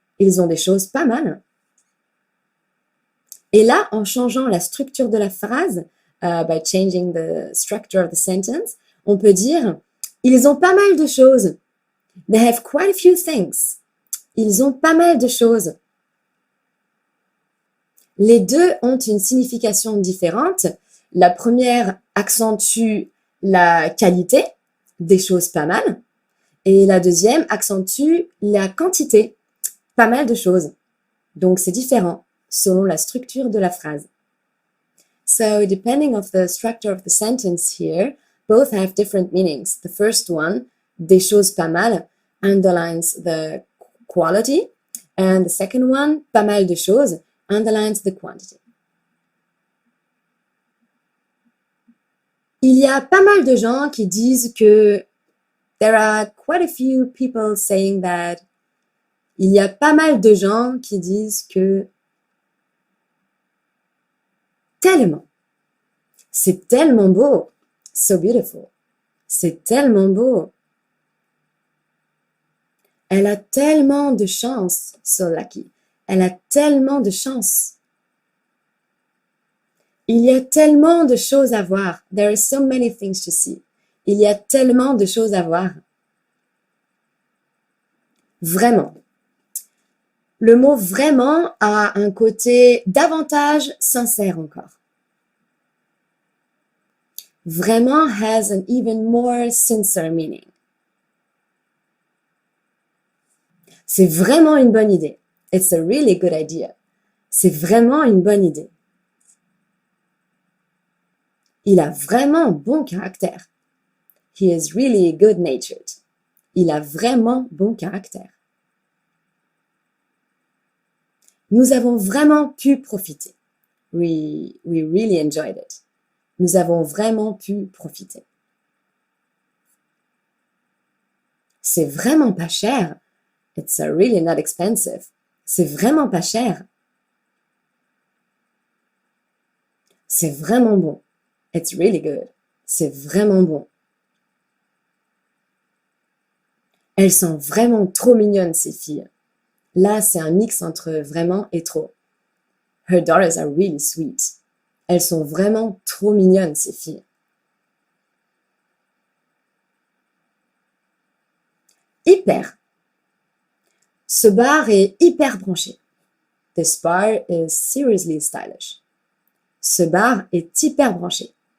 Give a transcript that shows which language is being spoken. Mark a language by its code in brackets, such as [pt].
[fr] Ils ont des choses pas mal. Et là, en changeant la structure de la phrase, [en] by changing the structure of the sentence, [fr] on peut dire « Ils ont pas mal de choses. [en] They have quite a few things. [fr] Ils ont pas mal de choses. » Les deux ont une signification différente. La première accentue la qualité, des choses pas mal, et la deuxième accentue la quantité, pas mal de choses. Donc c'est différent selon la structure de la phrase. [en] So depending of the structure of the sentence here, both have different meanings. The first one, [fr] des choses pas mal, [en] underlines the quality, and the second one, [fr] pas mal de choses, [en] underlines the quantity. [fr] Il y a pas mal de gens qui disent que [en] there are quite a few people saying that. [fr] Il y a pas mal de gens qui disent que tellement. C'est tellement beau. [en] So beautiful. [fr] C'est tellement beau. Elle a tellement de chance. [en] So lucky. [fr] Elle a tellement de chance. Il y a tellement de choses à voir. [en] There are so many things to see. [fr] Il y a tellement de choses à voir. Vraiment. Le mot vraiment a un côté davantage sincère encore. [en] Vraiment has an even more sincere meaning. [fr] C'est vraiment une bonne idée. [en] It's a really good idea. [fr] C'est vraiment une bonne idée. Il a vraiment bon caractère. [en] He is really good-natured. [fr] Il a vraiment bon caractère. Nous avons vraiment pu profiter. [en] We really enjoyed it. [fr] Nous avons vraiment pu profiter. C'est vraiment pas cher. [en] It's really not expensive. [fr] C'est vraiment pas cher. C'est vraiment bon. [en] It's really good. [fr] C'est vraiment bon. Elles sont vraiment trop mignonnes, ces filles. Là, c'est un mix entre vraiment et trop. [en] Her daughters are really sweet. [fr] Elles sont vraiment trop mignonnes, ces filles. Hyper. Ce bar est hyper branché. [en] This bar is seriously stylish. [fr] Ce bar est hyper branché.